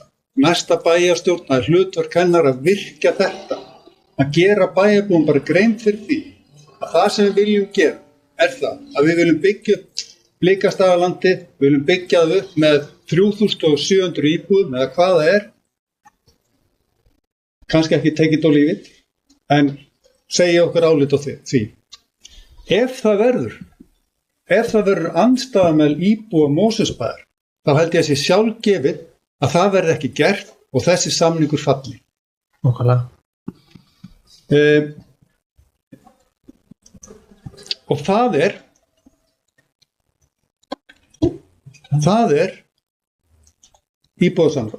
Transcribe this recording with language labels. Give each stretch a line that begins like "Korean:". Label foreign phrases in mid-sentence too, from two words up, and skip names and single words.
Icelandic: Næsta bæjarstjórn, það hlutverk hennar að virkja þetta. Að gera bæjarbúum bara grein fyrir því að það sem við viljum gera það að við viljum byggja upp Blikastaðalandi, við viljum byggja það upp með 3700 íbúðum eða hvað það kannski ekki
English: take it or leave it,
Icelandic: en segja okkur álit á því. Ef það verður andstaða með íbúa Mosfellsbæjar, þá held ég að sé sjálfgefið að það verði ekki gert og þessi samningur falli. Nákvæmlega. Og það íbúasamráð.